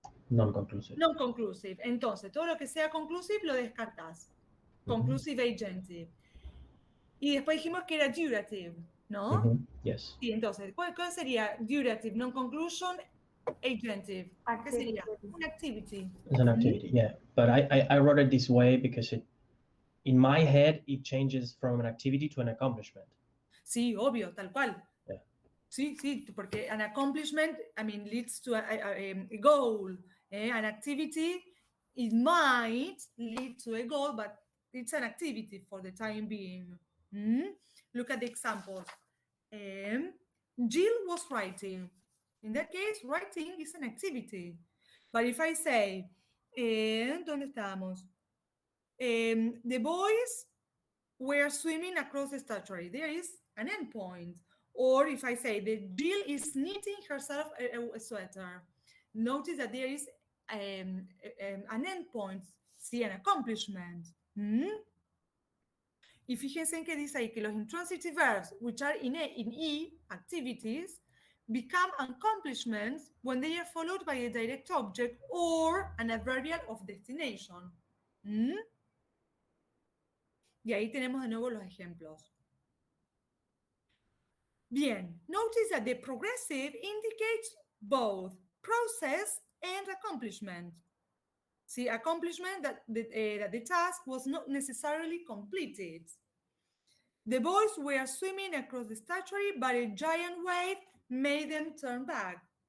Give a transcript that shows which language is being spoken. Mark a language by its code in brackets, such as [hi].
[en] Non-conclusive. [es] Non-conclusive. Entonces, todo lo que sea conclusive lo descartás. [en] Conclusive agentive. [es] Y después dijimos que era durative, ¿no? [en] Yes. [es] Sí, entonces, ¿cuál sería durative, non-conclusion, agentive? ¿Qué sería? Una activity. [en] It's an activity, yeah. But I wrote it this way because in my head, it changes from an activity to an accomplishment. [es] Sí, obvio, tal cual. [en] Yeah. [es] Sí, sí, porque [en] an accomplishment, I mean, leads to a goal. An activity, it might lead to a goal, but it's an activity for the time being. Look at the examples. Jill was writing. In that case, writing is an activity. But if I say, [es] ¿dónde estamos? [en] The boys were swimming across the statuary. There is an endpoint. Or if I say that Jill is knitting herself a sweater, notice that there is an endpoint, see, an accomplishment. [es] Y fíjense en que dice ahí que los [en] intransitive verbs, which are in E, activities, become accomplishments when they are followed by a direct object or an adverbial of destination. [es] Y ahí tenemos de nuevo los ejemplos. Bien, [en] notice that the progressive indicates both process and accomplishment. See, accomplishment that the task was not necessarily completed. The boys were swimming across the statuary, but a giant wave made them turn back.